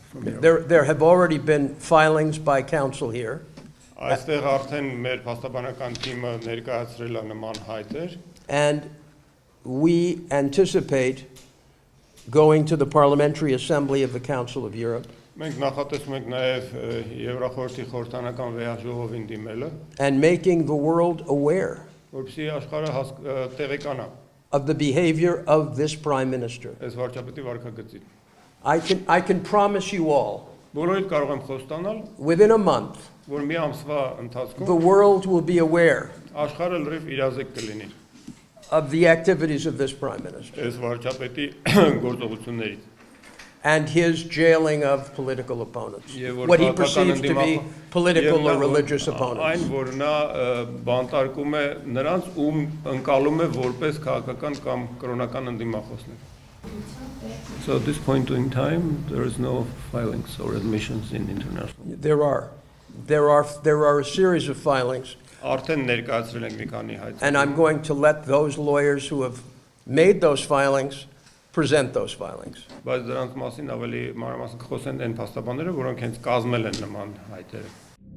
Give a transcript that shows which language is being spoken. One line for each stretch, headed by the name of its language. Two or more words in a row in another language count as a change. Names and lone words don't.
English: from Europe. There have already been filings by counsel here,
Armenian: Այստեղ արդեն մեր փաստաբանական թիմը ներկայացրել է նման հայտեր
English: and we anticipate going to the Parliamentary Assembly of the Council of Europe
Armenian: Մենք նախատեսում ենք նաև Եվրախորհրդի խորհրդանական վեհաժողովին դիմելը,
English: and making the world aware
Armenian: որպեսզի աշխարհը տեղեկանա
English: of the behavior of this Prime Minister.
Armenian: այս վարչապետի վարքագծին։
English: I can promise you all,
Armenian: Բոլորիդ կարող եմ խոստանալ,
English: within a month,
Armenian: որ մի ամսվա
English: the
Armenian: ընթացքում
English: world will be aware
Armenian: աշխարհը լրիվ իրազեկ կլինի
English: of the activities of this Prime Minister
Armenian: այս վարչապետի գործողություններից։
English: and his jailing of political opponents,
Armenian: Եվ որ
English: what he
Armenian: քաղաքական
English: perceives to be political
Armenian: Եվ
English: or
Armenian: նա,
English: religious
Armenian: Այն
English: opponents.
Armenian: որ նա բանտարկում է նրանց, ում ընկալում է որպես քաղաքական կամ կրոնական ընդդիմախոսներ։
English: So at this point in time, there is no filings or admissions in international. There are a series of filings,
Armenian: Արդեն ներկայացրել ենք մի քանի հայտ։
English: and I'm going to let those lawyers who have made those filings present those filings.
Armenian: Բայց դրանց մասին ավելի մանրամասն կխոսեն այն փաստաբանները, որոնք հենց կազմել են նման հայտերը։